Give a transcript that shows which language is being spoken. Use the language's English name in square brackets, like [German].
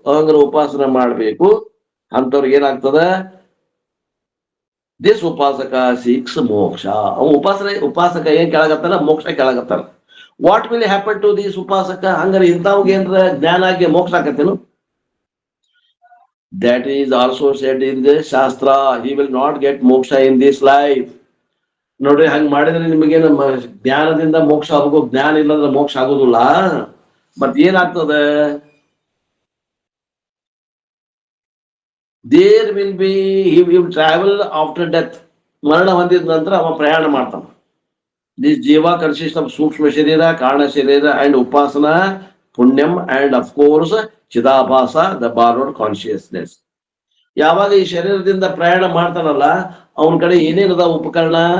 [Kannada] ಅಹಂಗ್ರ ಉಪಾಸನ ಮಾಡ್ಬೇಕು ಅಂತವ್ರಿಗೆ ಏನಾಗ್ತದ? [English] This upasaka seeks moksha. [Kannada] ಅವ ಉಪಾಸಕ ಏನ್ ಕೆಳಗತ್ತಾನ? ಮೋಕ್ಷ ಕೆಳಗತ್ತಾನ. [English] What will happen to this upasaka? [Kannada] ಹಂಗಾರೆ ಇಂಥವ್ಗೆ ಏನ್ರ ಜ್ಞಾನ ಆಗಿ ಮೋಕ್ಷ ಆಕತ್ತೇನು? [English] That is also said in the Shastra. He will not get moksha in this life. [Kannada] ನೋಡ್ರಿ, ಹಂಗ್ ಮಾಡಿದ್ರೆ ನಿಮಗೇನು ಜ್ಞಾನದಿಂದ ಮೋಕ್ಷ ಆಗೋದು? ಜ್ಞಾನ ಇಲ್ಲಂದ್ರೆ ಮೋಕ್ಷ ಆಗೋದಿಲ್ಲ. ಮತ್ ಏನಾಗ್ತದೆ? [English] There will be he will travel after death. [Kannada] ಮರಣ ಹೊಂದಿದ ನಂತರ ಅವ ಪ್ರಯಾಣ ಮಾಡ್ತಾನ. [English] This jiva consist of sukshma sharira, karana sharira and upasana, punyam and of course chidabhasa, the borrowed consciousness. [Kannada] ಯಾವಾಗ ಈ ಶರೀರದಿಂದ ಪ್ರಯಾಣ ಮಾಡ್ತಾನಲ್ಲ, ಅವನ ಕಡೆ ಏನೇನದ ಉಪಕರಣ?